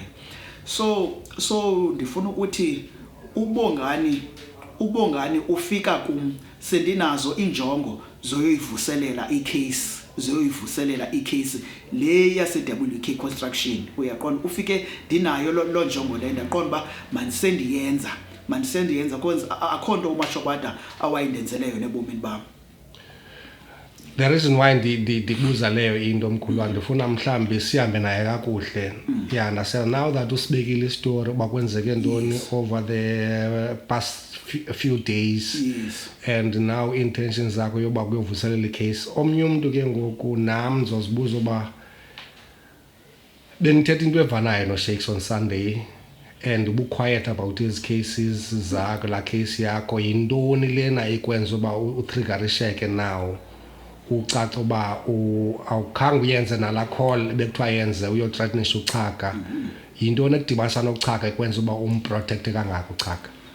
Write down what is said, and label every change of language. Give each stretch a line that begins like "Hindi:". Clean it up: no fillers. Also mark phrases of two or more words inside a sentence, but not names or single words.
Xhosa: So ndifuna ukuthi uBongani ufika kum sendinazo injongo zoyivuselela icase le yaseWK Construction uyaqonda ufike ndinayo lo njongo le ndaqonda ba mandisendiyenza because akho nto uMashwabada awayindenzele yona ebomini bam.
English: The reason why
Xhosa: ndibuza leyo into Mkhulu ndifuna mhlambi sihambe naye kakuhle.
English: Yeah, understand now that
Xhosa: usibekile istory oba kwenzeke ntoni
English: over the past few days. Yes. And now intentions
Xhosa: zakho yoba kuyovuselela icase omnye umuntu ke ngoku nami ngizozibuza oba benithetha into evanayo no Shakes on Sunday and ubuquiet
English: about these cases
Xhosa: zakho la case yakho yintoni lena ikwenza oba utriggerisheke now ucaca uba awukhange uyenze nala call bekuthiwa yenze uyothreatenisha uChaka yintoni ekudibanisa noChaka ekwenza uba umprotecte kangaka uChaka?